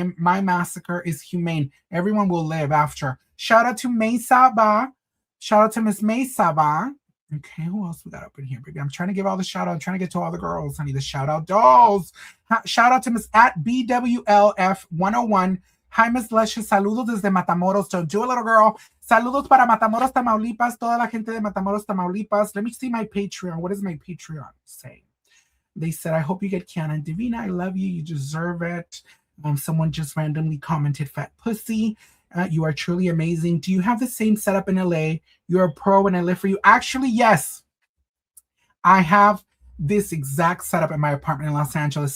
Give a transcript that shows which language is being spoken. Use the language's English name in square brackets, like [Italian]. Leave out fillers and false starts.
[English] My massacre is humane. Everyone will live after. Shout out to Maysaba. Shout out to Miss Maysaba. Okay, who else we got up in here, baby? I'm trying to give all the shout out. I'm trying to get to all the girls. I need the shout out dolls. Shout out to Miss at BWLF101. Hi, Miss Luscious. [Spanish] Saludos desde Matamoros. [English] Don't do a little girl. [Spanish] Saludos para Matamoros, Tamaulipas. Toda la gente de Matamoros, Tamaulipas. [English] Let me see my Patreon. What does my Patreon say? They said, I hope you get Kiana and Divina. I love you. You deserve it. Someone just randomly commented, fat pussy. You are truly amazing. Do you have the same setup in LA? You're a pro and I live for you. Actually, yes. I have this exact setup in my apartment in Los Angeles.